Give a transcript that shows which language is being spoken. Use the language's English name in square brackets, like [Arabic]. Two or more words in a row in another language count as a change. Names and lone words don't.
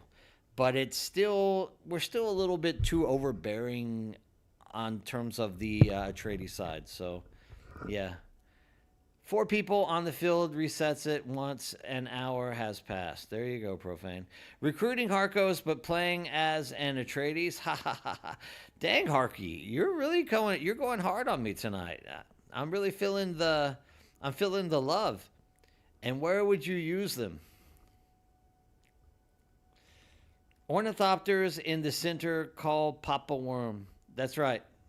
[English] But we're still a little bit too overbearing on terms of the Atreides side. So, yeah. 4 people on the field resets it once an hour has passed. There you go, Profane. Recruiting Harkos, but playing as an Atreides. Ha ha ha ha. Dang, Harky, you're going hard on me tonight. I'm really feeling the love. And where would you use them? Ornithopters in the center called Papa Worm. That's right.